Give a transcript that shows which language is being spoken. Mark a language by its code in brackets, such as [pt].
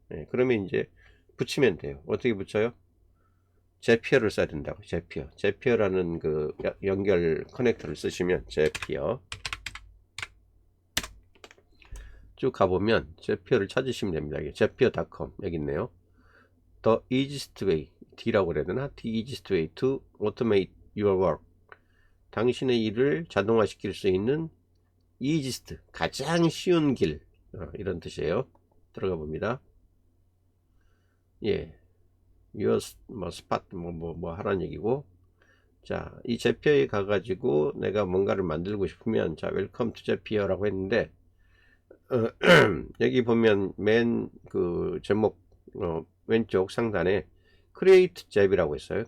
[ko] 예, 그러면 이제 붙이면 돼요. 어떻게 붙여요? 제피어를 써야 된다고. 제피어라는 그 연결 커넥터를 쓰시면 제피어 쭉 가보면 제피어를 찾으시면 됩니다. 제피어.com 여기 있네요. [en] The easiest way, [ko] D라고 그래야 되나? [en] The easiest way to automate your work. [ko] 당신의 일을 자동화시킬 수 있는 easiest, 가장 쉬운 길, 이런 뜻이에요. 들어가 봅니다. 예, your 뭐 spot 뭐 하라는 얘기고, 자, 이 제피어에 가가지고 내가 뭔가를 만들고 싶으면, 자, 웰컴 투 제피어라고 했는데, 여기 보면 맨 그 제목 왼쪽 상단에 [en] create job [ko] 이라고 있어요.